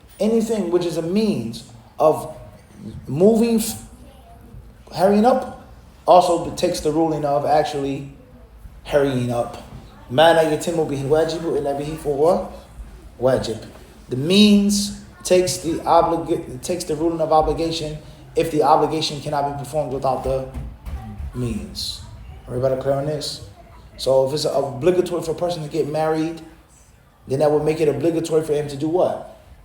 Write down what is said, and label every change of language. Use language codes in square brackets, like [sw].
[en] Anything which is a means of moving, hurrying up, also takes the ruling of actually hurrying up. [ar] ما لا يتم به الواجب إلا به فهو واجب. [en] The means takes the ruling of obligation if the obligation cannot be performed without the means. Everybody clear on this? So if it's obligatory for a person to get married, then that would make it obligatory for him to do what?